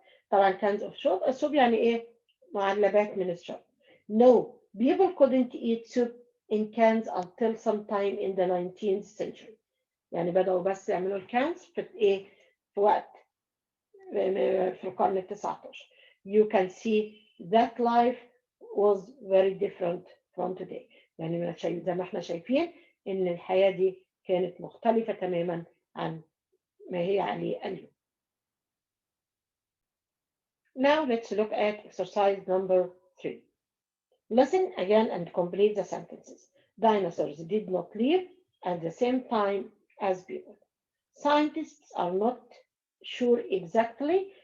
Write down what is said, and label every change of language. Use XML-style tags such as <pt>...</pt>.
<ar>طبعا</ar> <en>cans of soup</en> <ar>يعني معلبات من الشرب.</ar> <en>No, people couldn't eat soup in cans until sometime in the 19th century.</en> <ar>يعني بدأوا بس يعملوا الكانز في وقت في القرن ال19.</ar> <en>You can see that life was very different from today.</en> <ar>يعني زي ما احنا شايفين ان الحياة دي كانت مختلفة تماما عن ما هي عليه اليوم.</ar> <en>Now let's look at exercise number 3. Listen again and complete the sentences. Dinosaurs did not live at the same time as people. Scientists are not sure exactly.</en>